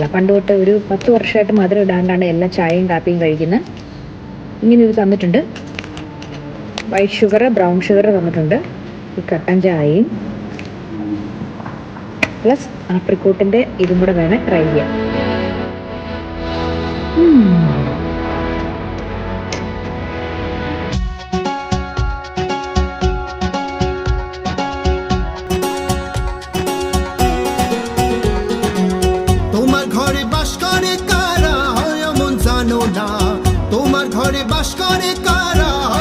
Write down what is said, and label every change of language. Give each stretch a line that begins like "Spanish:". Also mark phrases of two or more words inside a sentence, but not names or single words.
Malayalam: പണ്ട് തൊട്ട് ഒരു 10 വർഷമായിട്ട് മധുരം ഇടാണ്ടാണ് എല്ലാ ചായയും കാപ്പിയും കഴിക്കുന്നത്. ഇങ്ങനെ ഇത് തന്നിട്ടുണ്ട്.
English: white sugar, brown sugar
Malayalam: തന്നിട്ടുണ്ട്. ഈ കട്ടൻ ചായയും പ്ലസ് ആപ്രിക്കോട്ടിൻ്റെ ഇതും കൂടെ വേണം ട്രൈ ചെയ്യാൻ.
Bangla: তোমার ঘরে বাস করে কারা হয় এমন জানো না, তোমার ঘরে বাস করে কারা